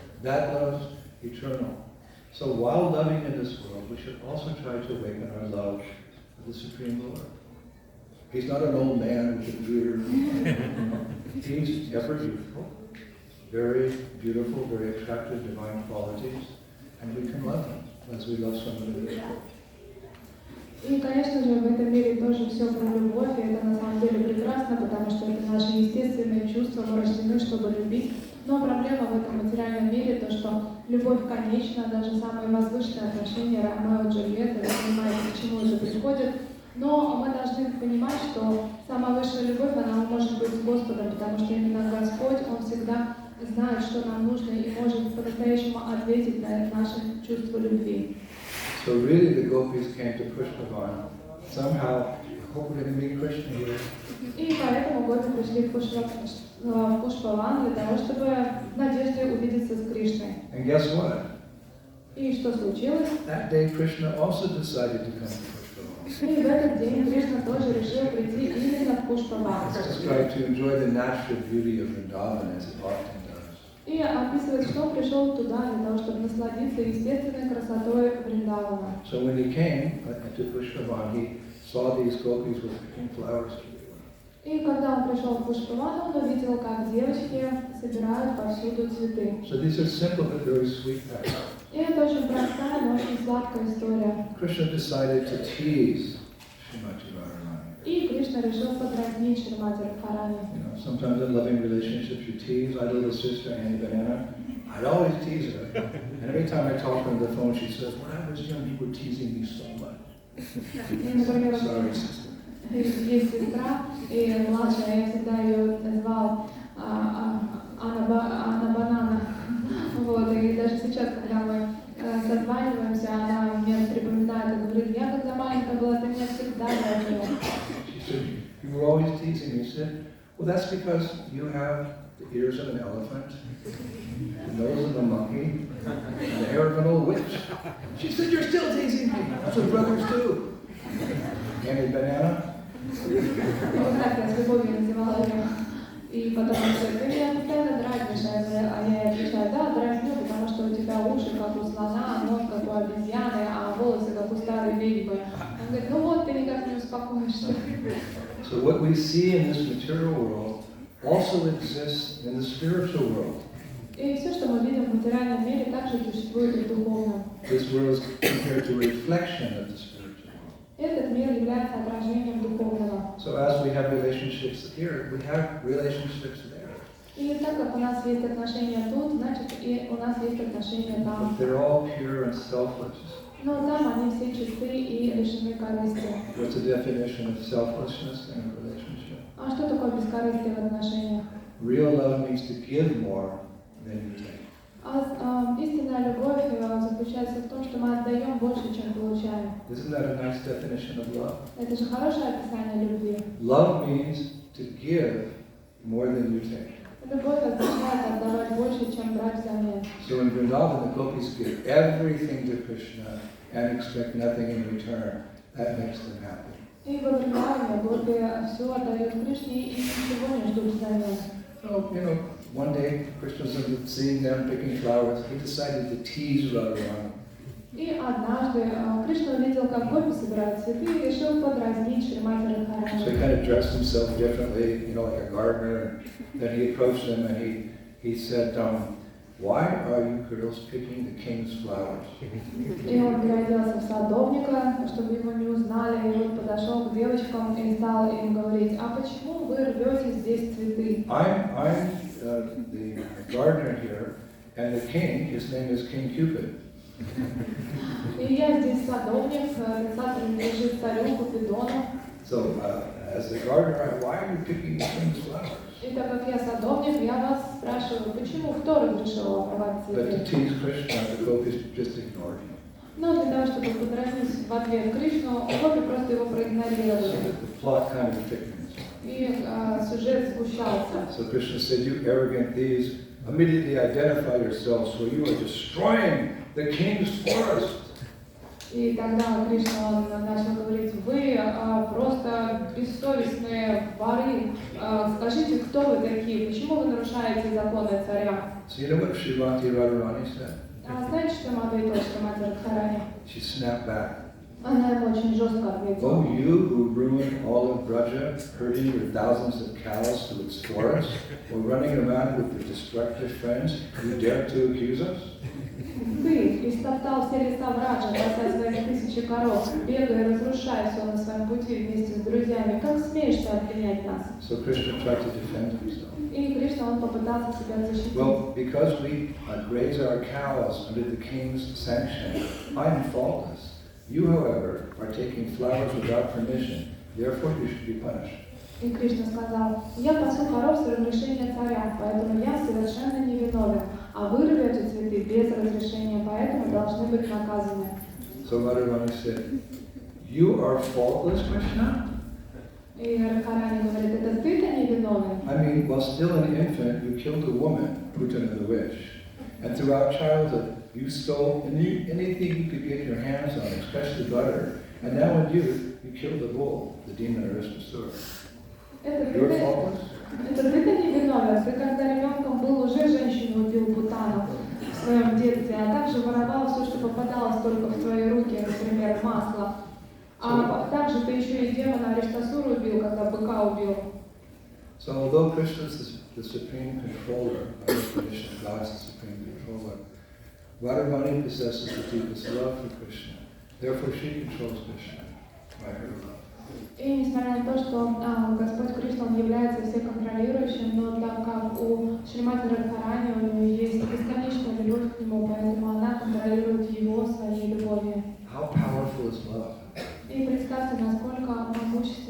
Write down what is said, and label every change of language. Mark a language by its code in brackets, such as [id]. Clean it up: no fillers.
[en] That love's eternal. So while loving in this world, we should also try to awaken our love for the Supreme Lord. He's not an old man with a beard. He's ever youthful, very beautiful, very attractive divine qualities, and we can love him as we love someone in this world. [ru] И, конечно же, в этом мире тоже все про любовь, и это на самом деле прекрасно, потому что это наши естественные чувства, мы рождены, чтобы любить. Но проблема в этом материальном мире, то что любовь конечна, даже самые возвышенные отношения Ромео и Джульетты, вы понимаете, к чему это приходит. Но мы должны понимать, что самая высшая любовь, она может быть с Господом, потому что именно Господь, Он всегда знает, что нам нужно, и может по-настоящему ответить на наши чувства любви. [en] So really the gopis came to Pushpavan. Somehow, I hope we're going to meet Krishna here. [ru] И поэтому гопи пришли в Пушпаван для того, чтобы в надежде увидеться с Кришной. [en] And guess what? [ru] И что случилось? [en] That day Krishna also decided to come to Pushpavan. [ru] И в этот день Кришна тоже решил прийти именно в Пушпаван. [en] Just try to enjoy the natural beauty of Vrindavan as it often does. [ru] И описывает, что он пришел туда для того, чтобы насладиться естественной красотой Вриндавана. [en] So when he came to Pushpavan, he saw these gopis with picking flowers. [ru] И когда он пришел в Пушпаван, он увидел, как девочки собирают повсюду цветы. [en] So these are simple but very sweet acts. [ru] И это очень простая, но очень сладкая история. [en] Krishna decided to tease Srimati Radharani. [ru] И Кришна решил подразнить Шримати Радхарани. [en] Sometimes in loving relationships you tease. I had a little sister, Annie Banana. I'd always tease her. And every time I talk to her on the phone, she says, when I was young, you were teasing me so much. [ru] Например, [en] Sorry, sister. [ru] Есть сестра, и младшая, я всегда ее называл Анна Банана. Вот, и даже сейчас, когда мы созваниваемся, она мне припоминает и говорит, я когда маленькая была, ты меня всегда дразнила. [en] You were always teasing me. She said, well, that's because you have the ears of an elephant, the nose of a monkey, and the hair of an old witch. She said, you're still teasing me. That's what brothers do. And a banana? [ru] Вот так я с любовью называла ее. И потом она говорит, ты меня постоянно дразнишь, а я отвечаю, да, дразню, потому что у тебя уши как у слона, нос как у обезьяны, а волосы как у старой ведьмы. Он говорит, ну вот, ты никак не успокоишься. [en] So what we see in this material world also exists in the spiritual world. [ru] И все, что мы видим в материальном мире, также существует и в духовном. [en] This world is compared to a reflection of the spiritual world. [ru] Этот мир является отражением духовного. [en] So as we have relationships here, we have relationships there. [ru] И так как у нас есть отношения тут, значит и у нас есть отношения там. [en] But they're all pure and selfless. [ru] Но там они все чисты и лишены корысти. [en] What's the definition of selflessness in a relationship? [ru] А что такое бескорыстие в отношениях? [en] Real love means to give more than you take. [ru] Истинная любовь заключается в том, что мы отдаем больше, чем получаем. [en] Isn't that a nice definition of love? [ru] Это же хорошее описание любви. [en] Love means to give more than you take. [ru] Любовь означает отдавать больше, чем брать взамен. [en] So in Vrindavan, the gopis give everything to Krishna and expect nothing in return. That makes them happy. [ru] И во Вриндаване гопи все отдают Кришне и ничего не ждут взамен. [en] So, one day Krishna was seeing them picking flowers. He decided to tease Radharani. [ru] И однажды Кришна увидел, как гопи собирают цветы, и решил подразнить Шримати Радхарани. [en] So he kind of dressed himself differently, like a gardener. And then he approached them and he said, why are you girls picking the king's flowers? [ru] И он переоделся в садовника, чтобы его не узнали, и вот подошел к девочкам и стал им говорить, а почему вы рвете здесь цветы? [en] I'm the gardener here, and the king, his name is King Cupid. [ru] И я здесь садовник, царь принадлежит царю Купидону. [en] So, as the gardener, why are you picking the king's flowers? [ru] И так как я садовник, я вас спрашиваю, почему кто разрешил обрывать [en] But to [ru] цветы? [en] tease Krishna, the gopis just ignored him. [ru] Но для того, чтобы подразнить в ответ Кришну, гопи просто его проигнорировали. [en] So the plot kind of thickens. [ru] И сюжет сгущался. [en] So Krishna said, you arrogant thieves, immediately identify yourselves, for you are destroying the king's forest. [ru] И тогда Кришна начал говорить, вы просто бессовестные воры, скажите, кто вы такие, почему вы нарушаете законы царя? [en] So you know what Srimati Radharani said? [ru] А знаете, что ему ответила Шримати Радхарани? [en] She snapped back. [ru] Она ему очень жестко ответила. [en] Oh, you who ruined all of Braja, herding your thousands of cows to its forest, or running around with your destructive friends, you dare to accuse us? [ru] Ты истоптал все леса Браджа, бросая своих 1000 коров, бегая и разрушая все на своем пути вместе с друзьями. Как смеешь ты обвинять нас? [en] So Krishna tried to defend himself. [ru] И Кришна, он попытался себя защитить. [en] Well, because we graze our cows under the king's sanction, I am faultless. You, however, are taking flowers without permission. Therefore, you should be punished. [ru] И Кришна сказал, я пасу коров с разрешения царя, поэтому я совершенно невиновен, а вы рвете цветы без разрешения, поэтому должны быть наказаны. [en] So Radharani said, you are faultless, Krishna? [ru] И Радхарани говорит, это ты-то невиновен? [en] I mean, while still an infant, you killed a woman, Putana the witch. And throughout childhood, you stole anything you could get your hands on, especially butter. And now in youth, you killed the bull, the demon Aristasura. You're faultless? [ru] Это ты-то невиновен? Ты когда ребенком был, уже женщину убил Путану в своем детстве, а также воровал все, что попадалось только в твои руки, например, масло. А также ты еще и демона Ариштасуру убил, когда быка убил. [en] So although Krishna is the supreme controller, by definition, God is the supreme controller, Radharani possesses the deepest love for Krishna. Therefore she controls Krishna by her love. [ru] И несмотря на то, что Господь Кришна, он является всеконтролирующим, но так как у Шримати Радхарани у нее есть бесконечная любовь к нему, поэтому она контролирует его своей любовью. [en] How powerful is love? [ru] И представьте, насколько могущественна